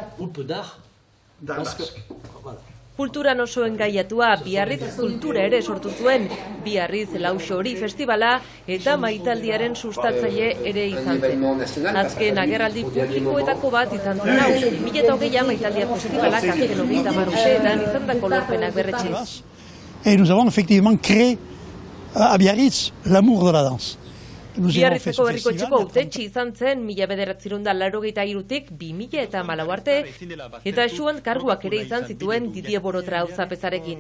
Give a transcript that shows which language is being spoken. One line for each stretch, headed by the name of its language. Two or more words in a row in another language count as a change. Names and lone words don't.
Basque: Kulturan oso engaiatua, Biarritz kultura ere sortu zuen, Biarritz Lauxori festivala eta maitaldiaren sustatzaile ere izan zen. Azken agerraldi publikoetako bat izan zen hau, 2020 maitaldia festivalak azken 30 urteetan izandako lorpenak berretsi.
French: Et nous avons effectivement créé à Biarritz l'amour de la danse.
Basque: Biarritzeko herriko txoko hautetsi izan zen 1983-tik 2014 arte, eta esuan karguak ere izan zituen Didier Borotra auzapezarekin.